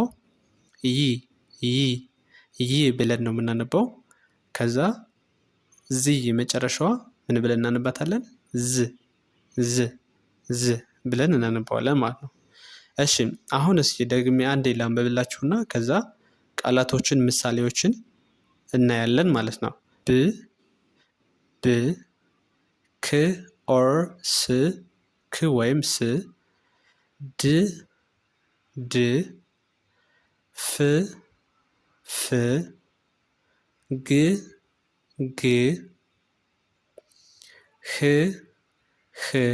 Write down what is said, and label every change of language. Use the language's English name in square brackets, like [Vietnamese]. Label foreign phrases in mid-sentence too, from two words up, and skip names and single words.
[Amharic] ይ ይ ይ ብለን ነው የምናነበው። ከዛ ዚ መጨረሻዋ ምን ብለን እናነባታለን? ዝ ዝ ዝ ብለን እናነባዋለን ማለት ነው። እሺ አሁን እስኪ ደግሜ አንዴ ላንብብላችሁና ከዛ ቃላቶችን ምሳሌዎችን እናያለን ማለት ነው። ብ ብ ክ ኦር ስ ክ ወይም ስ ድ ድ ፍ ፍ ግ ግ ህ ህ